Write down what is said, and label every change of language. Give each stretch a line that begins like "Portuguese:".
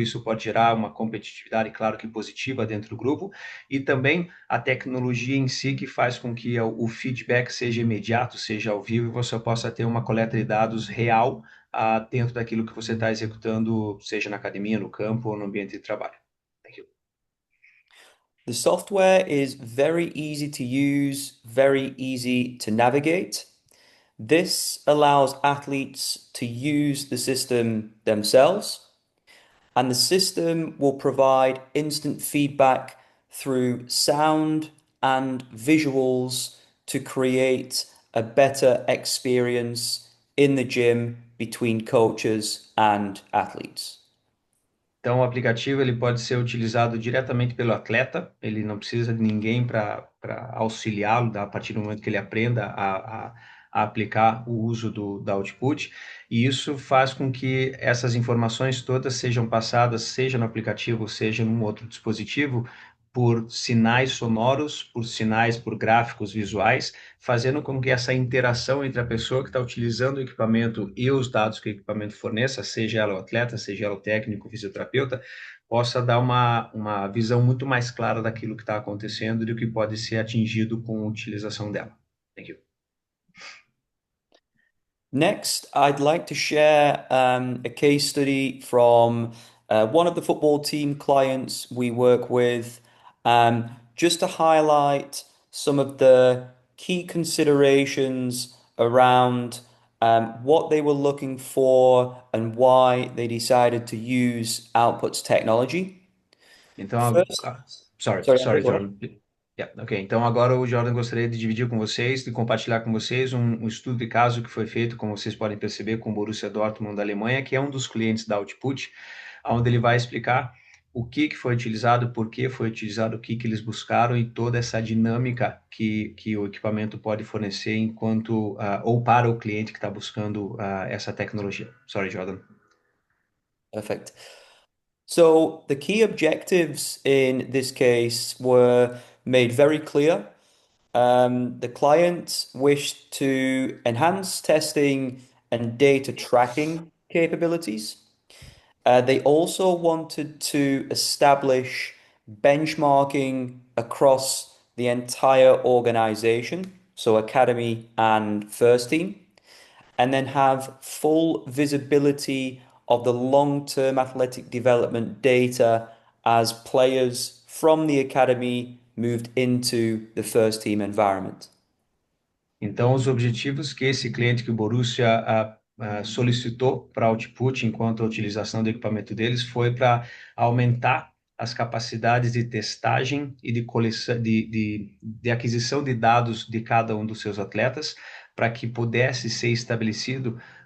Portuguese: Isso pode gerar uma competitividade, claro que positiva, dentro do grupo, e também a tecnologia em si, que faz com que o feedback seja imediato, seja ao vivo, e você possa ter uma coleta de dados real dentro daquilo que você está executando, seja na academia, no campo ou no ambiente de trabalho.
English: Thank you. The software is very easy to use, very easy to navigate. This allows athletes to use the system themselves, and the system will provide instant feedback through sound and visuals to create a better experience in the gym between coaches and athletes.
Portuguese: Então, o aplicativo ele pode ser utilizado diretamente pelo atleta, ele não precisa de ninguém para auxiliá-lo a partir do momento que ele aprenda a aplicar o uso da Output, e isso faz com que essas informações todas sejam passadas, seja no aplicativo, seja num outro dispositivo, por sinais sonoros, por gráficos visuais, fazendo com que essa interação entre a pessoa que está utilizando o equipamento e os dados que o equipamento forneça, seja ela o atleta, seja ela o técnico, o fisioterapeuta, possa dar uma visão muito mais clara daquilo que está acontecendo e do que pode ser atingido com a utilização dela.
English: Thank you. Next, I'd like to share a case study from one of the football team clients we work with, just to highlight some of the key considerations around what they were looking for and why they decided to use Outputs technology.
Portuguese: Então,
English: First, sorry, Andrew, sorry, go ahead. Jordan. Yeah, ok.
Portuguese: Então, agora o Jordan gostaria de dividir com vocês, de compartilhar com vocês um estudo de caso que foi feito, como vocês podem perceber, com o Borussia Dortmund da Alemanha, que é um dos clientes da Output, onde ele vai explicar o que foi utilizado, por que foi utilizado, o que eles buscaram e toda essa dinâmica que o equipamento pode fornecer enquanto ou para o cliente que está buscando essa tecnologia.
English: Sorry, Jordan. Perfect. So the key objectives in this case were made very clear. The client wished to enhance testing and data tracking capabilities. They also wanted to establish benchmarking across the entire organization, so academy and first team, and then have full visibility of the long-term athletic development data as players from the academy moved into the first team environment.
Portuguese: Então, os objetivos que esse cliente que o Borussia solicitou para Output enquanto a utilização do equipamento deles foi para aumentar as capacidades de testagem e de coleção, de aquisição de dados de cada um dos seus atletas, para que pudesse ser estabelecido